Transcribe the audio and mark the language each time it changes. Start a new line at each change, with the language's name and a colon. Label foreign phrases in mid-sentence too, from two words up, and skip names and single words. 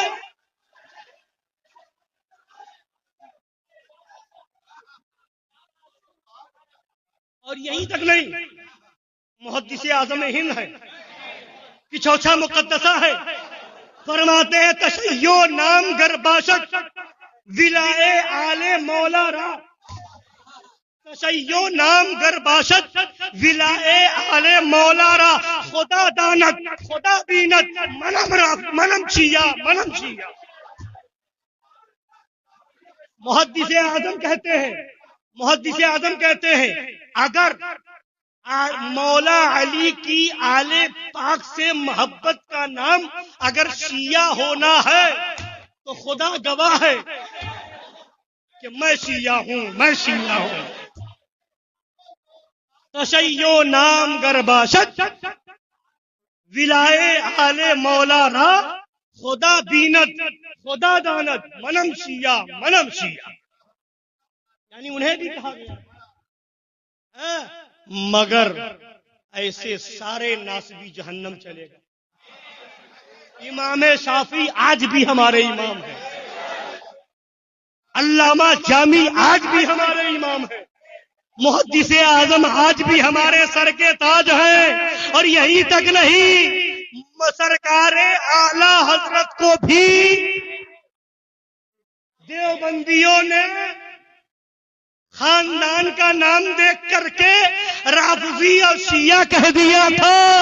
Urdu: اور یہیں تک نہیں، محدث اعظم ہند ہے، پچھوچا مقدسہ ہے، فرماتے ہیں
Persian: تشیع نام گر باشد ولائے آل مولا را. تشیع نام گر باشد ولائے آل مولا را، خدا دانت خدا بینت منم چیا منم چیا.
Urdu: محدث اعظم کہتے ہیں اگر مولا علی کی آل پاک سے محبت کا نام اگر شیعہ ہونا ہے تو خدا گواہ ہے کہ میں شیعہ ہوں.
Persian: تشیع نام گر باشد ولائے آل مولا را خدا بیند خدا داند منم شیعہ منم شیعہ،
Urdu: یعنی انہیں بھی کہا گیا مگر ایسے سارے ناسبی جہنم چلے گا۔ امام شافعی آج بھی ہمارے امام ہیں، علامہ جامی آج بھی ہمارے امام ہیں، محدث اعظم آج بھی ہمارے سر کے تاج ہیں، اور یہی تک نہیں، سرکار اعلی حضرت کو بھی دیوبندیوں نے خاندان کا نام دیکھ کر کے رافضی اور شیعہ کہہ دیا تھا،